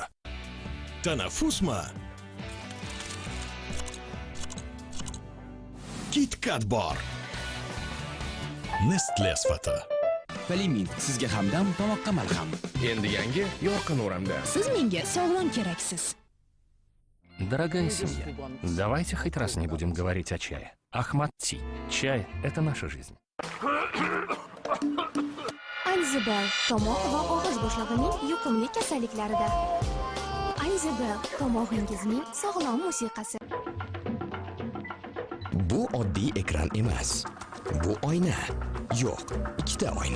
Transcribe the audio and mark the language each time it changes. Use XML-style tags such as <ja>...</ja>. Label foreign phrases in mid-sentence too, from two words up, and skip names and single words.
<uz>Tanaffusmi? KitKat bor. Nestle sifati. Valimint sizga hamdam, tomoqqa malham. Endi yangi yorqin o'ramda. Siz menga sog'lom keraksiz.</uz> <ru>Дорогая семья, давайте хоть раз не будем говорить о чае. Ахмад Ти. Чай – это наша жизнь.</ru> <uz>Anzibel tomoq va og'iz bo'shlig'ining yuqumli kasalliklarida. Anzibel tomog'ingizning sog'lom musiqasi. Bu oddiy ekran emas. Bu oyna. Yo'q, ikkita oyna.</uz>